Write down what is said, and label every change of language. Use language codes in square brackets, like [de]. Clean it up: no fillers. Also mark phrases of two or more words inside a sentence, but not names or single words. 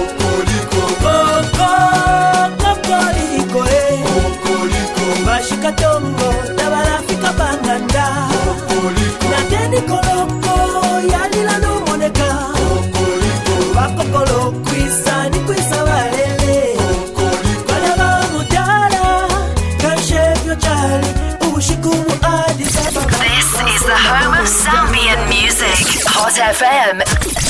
[bem] kokoliko mashikatongo tabalafika panganda nateni koloko yalila nomoneka vakokolo kwisa ni kwisa valele kalaba mutala kanshevyo chali ushikumu adisababa. [en] This is the home of Zambian music, Hot FM.